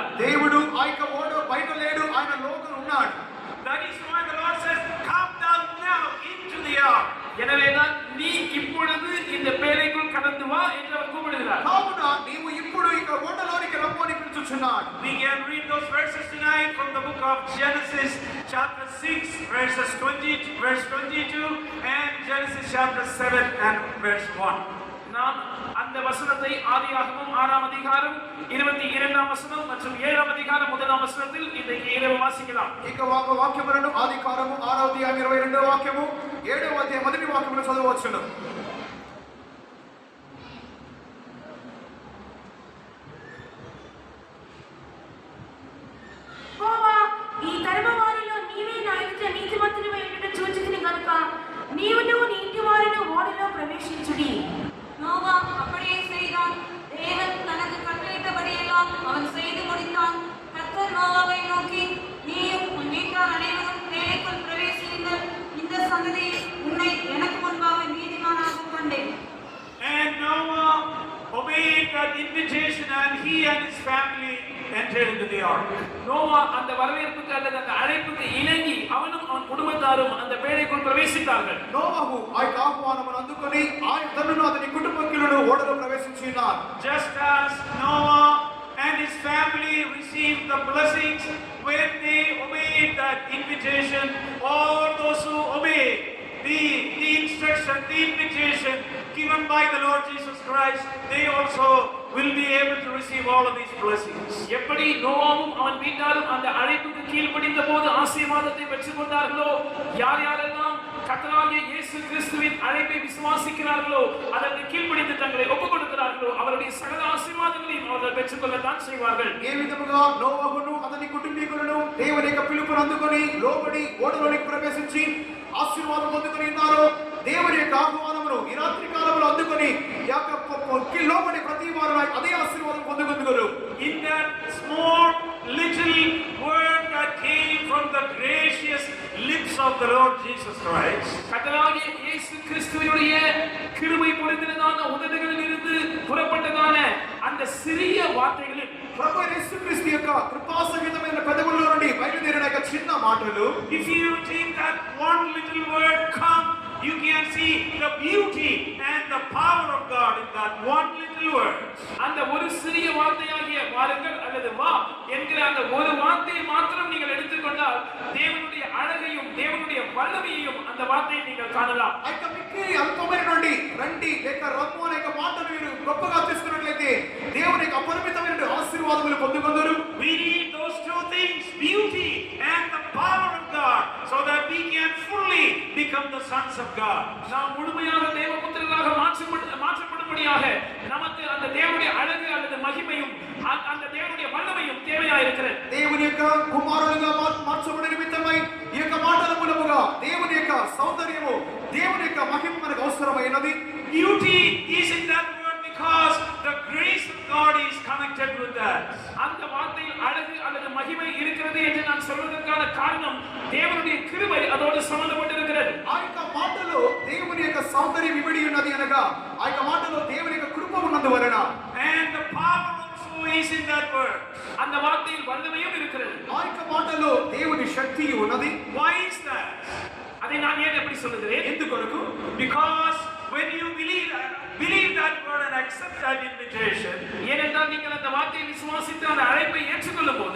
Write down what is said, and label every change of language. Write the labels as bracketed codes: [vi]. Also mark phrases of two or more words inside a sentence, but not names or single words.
[te] దేవుడు ఆ యొక్క ఓడ బయట లేడు, ఆయన లోపల ఉన్నాడు. [en] That is why the Lord says, come down now into the ark. [ta] எனவேதான் நீ இப்பொழுது இந்த பேழைக்குள் கடந்து வா என்று அவர் கூப்பிடுகிறார். [te] కావున నీవు ఇప్పుడు ఇక ఓడలోనికి రమ్ము అని పిలుచుచున్నాడు. [en] We can read those verses tonight from the book of Genesis chapter 6 verse 22 and Genesis chapter 7 and verse 1. [ta] நாம் அந்த வசனத்தை ஆதியாகமம் 6ஆம் அதிகாரம் 22ஆம் வசனம் மற்றும் 7ஆம் அதிகாரம் 1ஆம் வசனத்தில் இன்றைக்கு இரவு வாசிக்கலாம். [te] ఇక వాక్యములను ఆదికాండము 6వ అధ్యాయం 22వ వాక్యము 7వ అధ్యాయం మొదటి వాక్యమును చదవవచ్చును. యెహోవా, ఈ తరము వారిలో నీవే నా ఎదుట నీతిమంతునివై ఉండుట చూచితిని గనుక నీవును నీ ఇంటి వారును ఓడలో ప్రవేశించుడి. [ta] நோவா அப்படியே செய்தான். தேவன் தனக்கு கட்டளையிட்டபடியெல்லாம் அவன் செய்து முடித்தான். கர்த்தர் நோவாவை நோக்கி, நீயும் உன் வீட்டார் அனைவரும் தேவைக்குள் பிரவேசியுங்கள். இந்த சந்ததியில் உன்னை எனக்கு முன்பாக நீதிமானாக கண்டேன். [en] And Noah obeyed that invitation and he and his family entered into the ark. [ta] நோவா அந்த வரவேற்புக்கு அல்லது அந்த அழைப்புக்கு இணங்கி அவனும் அவன் குடும்பத்தாரும் அந்த பேழைக்குள் பிரவேசித்தார்கள். [te] నోవహు ఆ యొక్క ఆహ్వానమును అందుకొని తనను అతని కుటుంబీకులను ఓడలో ప్రవేశించినారు. [en] Just as Noah and his family received the blessings when they obeyed that invitation, all those who obey the instruction, the invitation given by the Lord Jesus Christ, they also will be able to receive all of these blessings. [ta] எப்படி நோவாவும் அவன் வீட்டாரும் அந்த அழைப்புக்கு கீழ்ப்படிந்த போது ஆசீர்வாதத்தை பெற்றுக் கொண்டார்களோ, யார் யாரெல்லாம் கர்த்தராகிய இயேசு கிறிஸ்துவின் அழைப்பை விசுவாசிக்கிறார்களோ, அதற்கு கீழ்ப்படிந்து தங்களை ஒப்புக் கொடுக்கிறார்களோ, அவருடைய சகல ஆசீர்வாதங்களையும் அவர்கள் பெற்றுக்கொள்ளத்தான் செய்வார்கள். [te] ఏ విధముగా నోవహును అతని కుటుంబీకులను దేవుని యొక్క పిలుపును అందుకొని లోబడి ఓడలోనికి ప్రవేశించి ఆశీర్వాదం పొందుకొని ఉన్నారో, దేవుని యొక్క ఆహ్వానమును ఈ రాత్రి కాలంలో అందుకొని లోబడి ప్రతి వారు అదే ఆశీర్వాదం పొందుకొందురు. [en] In that small little word that came from the gracious lips of the Lord Jesus Christ, [ta] கர்த்தராகிய இயேசு கிறிஸ்துவினுடைய கிருபை பொழிந்ததான உதடுகளில் இருந்து புறப்பட்டதான அந்த சிறிய வார்த்தைகளில் [te] ప్రభు యేసుక్రీస్తు యొక్క కృపాసహితమైన పెదవుల నుండి బయలుదేరిన యొక్క చిన్న మాటలు, [en] if you take that one little word come, you can see the beauty and the power of God in that one little word. [ta] அந்த ஒரு சிறிய வார்த்தையாகிய வாருங்கள் அல்லது வா என்கிற அந்த ஒரு வார்த்தையை மாத்திரம் நீங்கள் எடுத்துக்கொண்டால் தேவனுடைய அழகையும் தேவனுடைய வல்லமையையும் அந்த வார்த்தையை நீங்கள் காணலாம். [te] ఆ యొక్క మిక్కిలి అల్పమైన నుండి రండి లేక రమ్ము అనే యొక్క మాటను మీరు గొప్పగా తీసుకున్నట్లయితే దేవుని యొక్క అపరిమితమైన ఆశీర్వాదములు పొందుకొందురు. [en] We need those two things, beauty and the power of God, so that we can fully become the sons of God. [ta] நாம் முழுமையாக தேவபுத்திரராக மாற்றப்படும்படியாக நமக்கு அந்த தேவனுடைய அழகு அல்லது மகிமையும் அந்த தேவனுடைய வல்லமையும் தேவையாக இருக்கிறது. [te] దేవుని యొక్క కుమారులుగా మార్చబడే నిమిత్తమై ఈ యొక్క మాటల మూలముగా దేవుని యొక్క సౌందర్యము దేవుని యొక్క మహిమ మనకు అవసరమైనది. [en] Beauty is in that word because the grace of God is connected with that. [ta] அந்த வார்த்தையில் அழகு அல்லது மகிமை இருக்கிறது என்று நான் சொல்வதற்கான காரணம் தேவனுடைய கிருபை அதோடு சம்பந்தப்பட்டிருக்கிறது. [te] ఆ యొక్క మాటలో దేవుని యొక్క సౌందర్యం ఇమిడి ఉన్నది అనగా ఆ యొక్క మాటలో దేవుని యొక్క కృప ఉన్నందువలన, [en] And the power also is in that word. [ta] அந்த வார்த்தையில் வல்லமையும் இருக்கிறது. [te] ఆ యొక్క మాటలో దేవుని శక్తి ఉన్నది. [en] Why is that? [ta] அதை நான் ஏன் எப்படி சொல்லுகிறேன்? [te] ఎందుకొరకు? [en] Because when you believe that word and accept that invitation, [ta] ஏனென்றால் நீங்கள் அந்த வார்த்தையை விசுவாசித்து அந்த அழைப்பை ஏற்றுக்கொள்ளும் போது